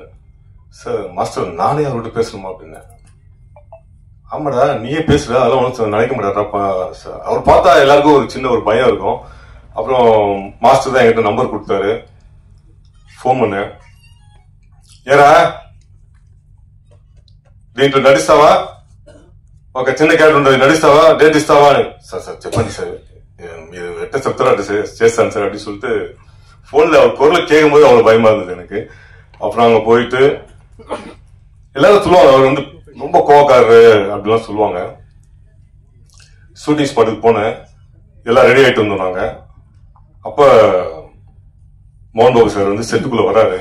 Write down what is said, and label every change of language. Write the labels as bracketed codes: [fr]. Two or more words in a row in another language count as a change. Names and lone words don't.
[en] sir master [ta] நானே அவர்கிட்ட பேசணுமா அப்படின்னா, ஆமாடா நீயே பேசுற, அதெல்லாம் ஒன்றும் நினைக்க மாட்டாரப்பா. அவர் பார்த்தா எல்லாருக்கும் ஒரு சின்ன ஒரு பயம் இருக்கும். அப்புறம் மாஸ்டர் தான் என்கிட்ட நம்பர் கொடுத்தாரு, போன் பண்ண, [te] ஏரா దీంట్లో నడిస్తావా, ఒక చిన్న క్యారెక్టర్ ఉంటుంది, నడిస్తావా, డేట్ ఇస్తావా అని. సార్ చెప్పండి సార్, మీరు ఎట్ట చెప్తారో అట్లా చేస్తాను సార్ [ta] அப்படின்னு சொல்லிட்டு போன்ல அவர் குரலை கேட்கும் போது அவ்வளவு பயமா இருந்தது எனக்கு. அப்புறம் அங்க போயிட்டு எல்லாரும் சொல்லுவாங்க அவர் வந்து ரொம்ப கோவக்காரரு அப்படிலாம் சொல்லுவாங்க. [en] shooting spotukku [ta] போனேன், எல்லாம் ரெடி ஆயிட்டு வந்தோம் நாங்க. அப்ப மோகன் பாபு சார் வந்து செட்டுக்குள்ள வராரு.